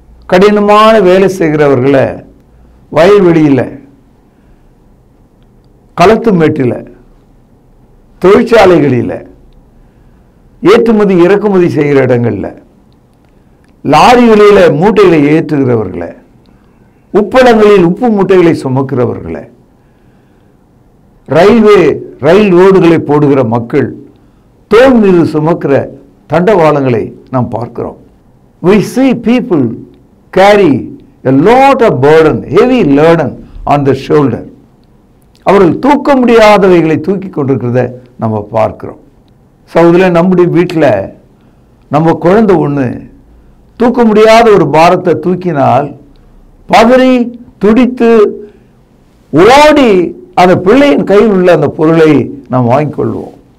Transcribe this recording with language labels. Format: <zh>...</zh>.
<ta>கடினமான வேலை செய்கிறவர்களை வயல்வெளியில், களத்து மேட்டில், தொழிற்சாலைகளில், ஏற்றுமதி இறக்குமதி செய்கிற இடங்களில், லாரிகளில் மூட்டைகளை ஏற்றுகிறவர்களை, உப்பளங்களில் உப்பு மூட்டைகளை சுமக்கிறவர்களை, ரயில் ரோடுகளை போடுகிற மக்கள், தோல் மீது சுமக்கிற தண்டவாளங்களை நாம் பார்க்கிறோம்.</ta> <en>We see people carry a lot of burden, heavy burden on their shoulder.</en> <ta>அவர்கள் தூக்க முடியாதவைகளை தூக்கி கொண்டிருக்கிறத நம்ம பார்க்கிறோம். சகோதரர்களே, நம்முடைய வீட்டில் நம்ம குழந்தை ஒன்று தூக்க முடியாத ஒரு பாரத்தை தூக்கினால் பதறி துடித்து ஓடி அந்த பிள்ளையின் கையில் உள்ள அந்த பொருளை நாம் வாங்கிக்கொள்வோம்.</ta>